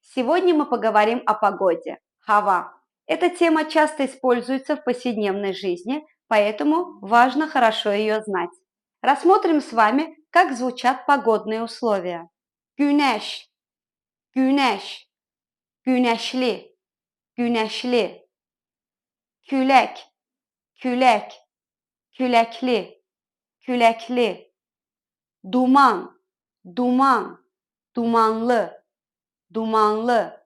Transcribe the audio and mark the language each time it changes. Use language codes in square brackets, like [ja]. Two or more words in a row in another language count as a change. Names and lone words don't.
[ru] Сегодня мы поговорим о погоде. Хава. Эта тема часто используется в повседневной жизни, поэтому важно хорошо ее знать. Рассмотрим с вами, как звучат погодные условия. [az] Güneş, güneş, güneşli, güneşli. Külek, külek, külekli, külekli. Duman, duman, dumanlı, dumanlı.